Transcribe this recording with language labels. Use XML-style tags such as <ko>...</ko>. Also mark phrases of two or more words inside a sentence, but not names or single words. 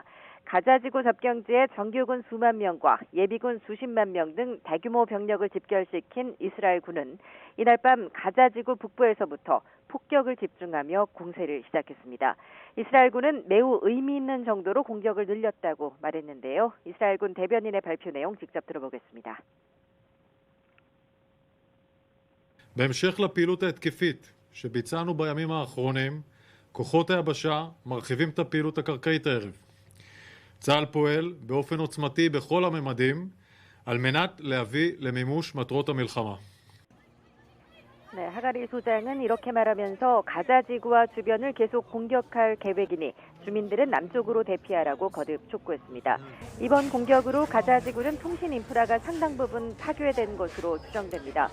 <ko>가자지구 접경지에 정규군 수만 명과 예비군 수십만 명 등 대규모 병력을 집결시킨 이스라엘군은 이날 밤 가자지구 북부에서부터 폭격을 집중하며 공세를 시작했습니다. 이스라엘군은 매우 의미 있는 정도로 공격을 늘렸다고 말했는데요. 이스라엘군 대변인의 발표 내용 직접 들어보겠습니다.</ko> <he>בהמשך לפעילות ההתקפית שביצענו בימים האחרונים, כוחות היבשה מרחיבים את הפעילות הקרקעית הערב. צה"ל פועל באופן עוצמתי בכל הממדים על מנת להביא למימוש מטרות המלחמה.</he> <ko>네, 하가리 소장은 이렇게 말하면서 가자 지구와 주변을 계속 공격할 계획이니 주민들은 남쪽으로 대피하라고 거듭 촉구했습니다. 이번 공격으로 가자 지구는 통신 인프라가 상당 부분 파괴된 것으로 추정됩니다.</ko>